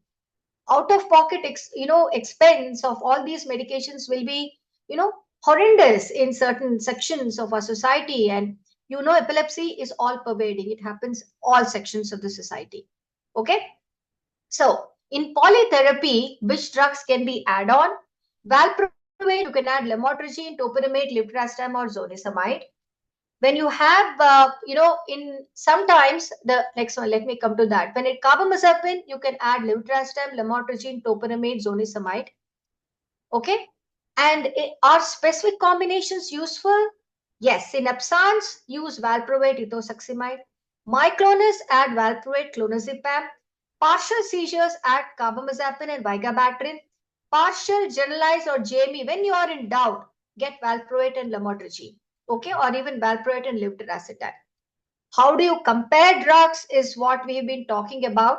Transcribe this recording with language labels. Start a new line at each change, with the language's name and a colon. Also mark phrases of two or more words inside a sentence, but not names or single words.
English: Out of pocket expense of all these medications will be horrendous in certain sections of our society. And epilepsy is all pervading. It happens all sections of the society. Okay. So in polytherapy, which drugs can be add on? Valproate, you can add lamotrigine, topiramate, levetiracetam, or zonisamide. When you have, in sometimes the next one, let me come to that. When it carbamazepine, you can add levetiracetam, lamotrigine, topiramate, zonisamide. Okay. And are specific combinations useful? Yes. In absence, use valproate, ethosuximide. Myoclonus, add valproate, clonazepam. Partial seizures, add carbamazepine and vigabatrin. Partial, generalized, or JME, when you are in doubt, get valproate and lamotrigine. Okay, or even valproate and levetiracetam. How do you compare drugs is what we have been talking about.